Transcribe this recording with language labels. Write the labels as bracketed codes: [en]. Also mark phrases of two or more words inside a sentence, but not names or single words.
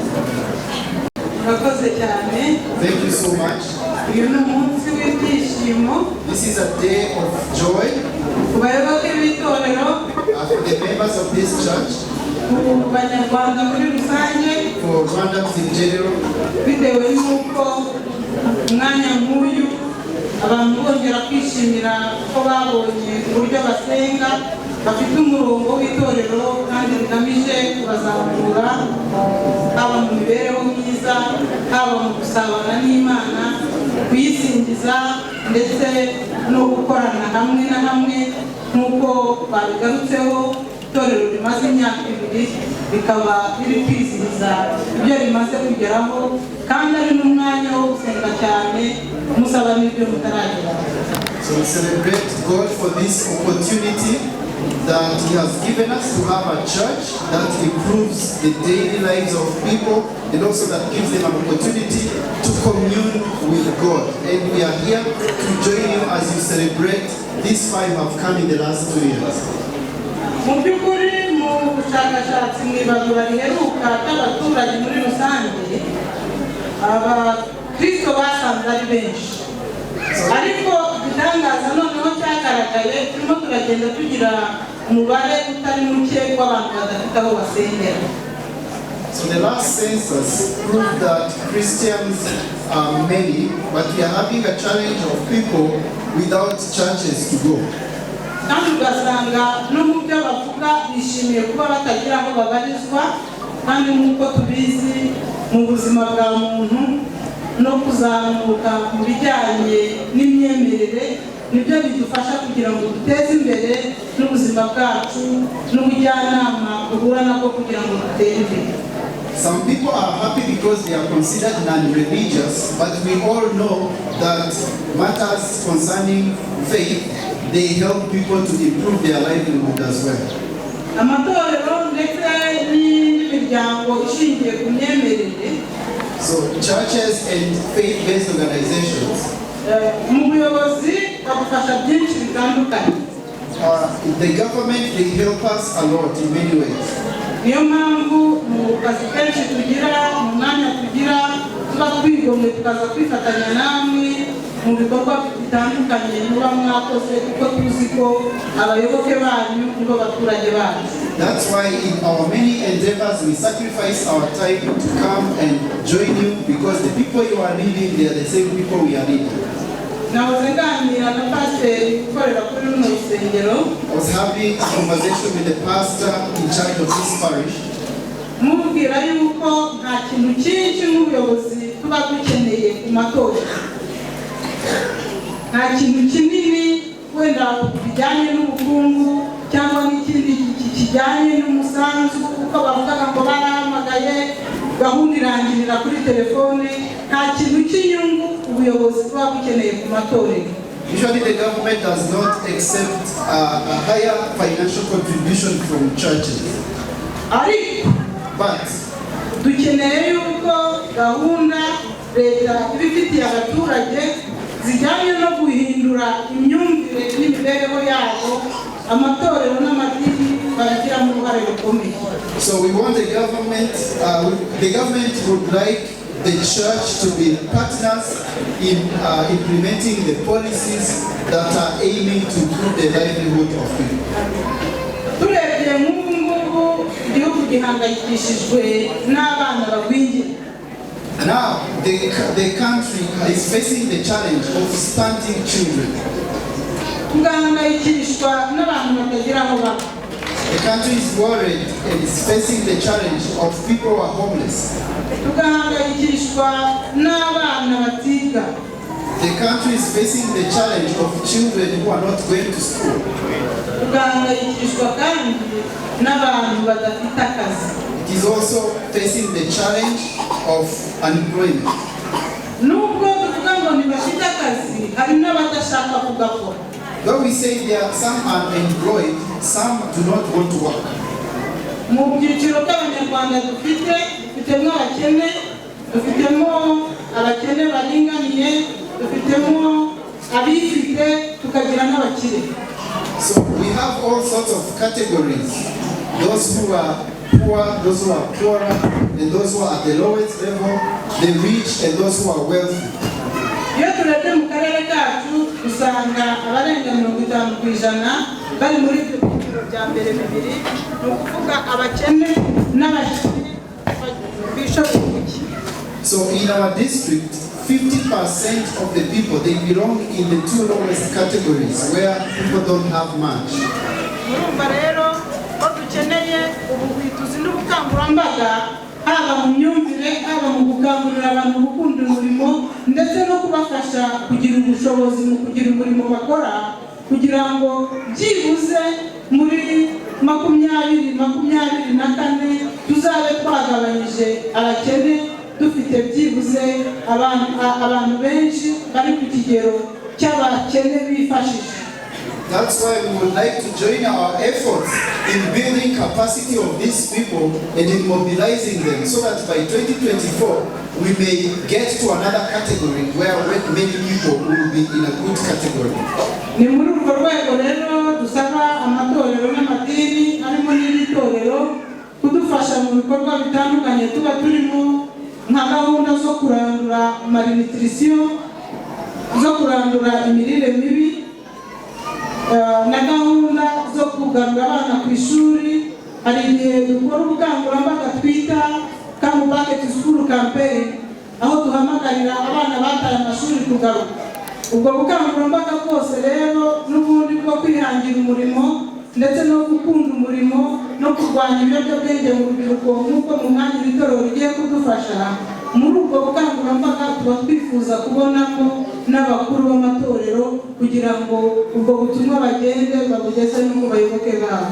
[en] Thank you so much. This is a day of joy for the members of this church, for Rwandans in general. [rw] Abantu bongera kwishimira ko babonye uburyo basenga bafite umurongo w'itorero kandi bigamije kubazamura haba mu mibereho myiza, haba mu gusabana n'Imana, kuyisingiza ndetse no gukorana hamwe na hamwe nk'uko babigarutseho. Itorero rimaze imyaka 2 bikaba biri kwizihiza ibyo rimaze kugeraho kandi ari n'umwanya wo gusenga cyane musaba n'ibyo mutaragera. [en] So we celebrate God for this opportunity that He has given us to have a church that improves the daily lives of people and also that gives them an opportunity to commune with God. And we are here to join you as you celebrate these 5 have come in the last 2 years. [rw] Mu by'ukuri mu bushakashatsi mwibagura riheruka ry'abaturage muri rusange, abakristo basanze ari benshi, ariko igitangaza noneho cyagaragaye turimo turagenda tugira umubare utari muke w'abantu badafite aho basengera. [en] So the last census proved that Christians are many, but we are having a challenge of people without churches to go. [rw] Kandi ugasanga no mu byo bavuga bishimiye kuba batagira aho babarizwa, kandi nk'uko tubizi mu buzima bwa muntu no kuzamuka mu bijyanye n'imyemerere nibyo bidufasha kugira ngo duteze imbere n'ubuzima bwacu n'ubujyanama duhura nabwo kugira ngo dutere imbere. [en] Some people are happy because they are considered non-religious, but we all know that matters concerning faith, they help people to improve their livelihood as well. [rw] Amatorero ndetse n'imiryango ishingiye ku myemerere. [en] So churches and faith-based organizations. [rw] Mu buyobozi babufasha byinshi bitandukanye. [en] The government, they help us a lot in many ways. [rw] Niyo mpamvu mu kazi kenshi tugira, mu mwanya tugira, tuba twigomwe tukaza kwifatanya namwe mu bikorwa bitandukanye muba mwakoze kuko tuzi ko abayoboke banyu nibo baturage bacu. [en] That's why in our many endeavors we sacrifice our time to come and join you because the people you are leading, they are the same people we are leading. I was having a conversation with the pastor in charge of this parish. [rw] Mubwira yuko nta kintu cyinshi nk'ubuyobozi tuba dukeneye ku matorero. Nta kintu kinini wenda bijyanye n'ubukungu cyangwa n'ikindi kijyanye n'umusanzu kuko bavuga ngo barahamagaye gahunda irangirira kuri telefone. Nta kintu cy'inyungu ubuyobozi tuba bukeneye ku matorero. [en] Usually the government does not accept a higher financial contribution from churches. But [rw] dukeneye yuko gahunda leta ibifitiye abaturage zijyanye no guhindura imyumvire n'imibereho yabo, amatorero n'amadini babigiramo uruhare rukomeye. [en] So we want the government would like the church to be partners in implementing the policies that are aiming to improve the livelihood of people. [rw] Turebye nk'ubu ngubu igihugu gihangayikishijwe n'abana bagwingira. [en] Now, the country is facing the challenge of stunting children. [rw] Tugahangayikishwa n'abantu batagira aho baba. [en] The country is worried and is facing the challenge of people who are homeless. [rw] Tugahangayikishwa n'abana batiga. [en] The country is facing the challenge of children who are not going to school. [rw] Tugahangayikishwa kandi n'abantu badafite akazi. [en] It is also facing the challenge of unemployment. [rw] Nubwo tuvuga ngo ntibafite akazi, hari n'abadashaka kugakora. [en] Though we say there are some unemployed, some do not want to work. [rw] Mu byiciro by'abanyarwanda dufitemo abakene, dufitemo abakene baringaniye, dufitemo abifite, tukagira n'abakire. [en] So we have all sorts of categories. Those who are poor, those who are poorer, and those who are at the lowest level, the rich and those who are wealthy. [rw] Iyo turebye mu karere kacu usanga abarenga 50% bari muri ibyo byiciro bya mbere bibiri, ni ukuvuga abakene n'abakene bishoboye kuki. [en] So in our district, 50% of the people, they belong in the two lowest categories where people don't have much. [rw] Murumva rero ko dukeneye ubuhwituzi n'ubukangurambaga, haba mu myumvire, haba mu gukangurira abantu gukunda umurimo, ndetse no kubafasha kugira ubushobozi mu kugira umurimo bakora, kugira ngo byibuze muri 2024 tuzabe twagabanyije abakene, dufite byibuze abantu benshi bari ku kigero cy'abakene bifashije. [en] That's why we would like to join our efforts in building capacity of these people and in mobilizing them so that by 2024 we may get to another category where many people will be in a good category. [rw] Ni muri urwo rwego rero dusaba amatorero n'amadini harimo n'itorero kudufasha mu bikorwa bitandukanye tuba turimo, nka gahunda zo kurandura malnutrition, zo kurandura imirire mibi, na gahunda zo kugarura abana ku ishuri. Hari igihe dukora ubukangurambaga twita [en] come back to school campaign, [rw] aho duhamagarira abana bataye amashuri kugaruka. Ubwo bukangurambaga bwose rero n'ubundi bwo kwihangira umurimo ndetse no gukunda umurimo no kurwanya ibiyobyabwenge mu rubyiruko nk'uko mu mwanya w'itorero rigiye kudufasha. Muri ubwo bukangurambaga tuba twifuza kubonamo n'abakuru b'amatorero kugira ngo ubwo butumwa bagende babugeze no mu bayoboke babo.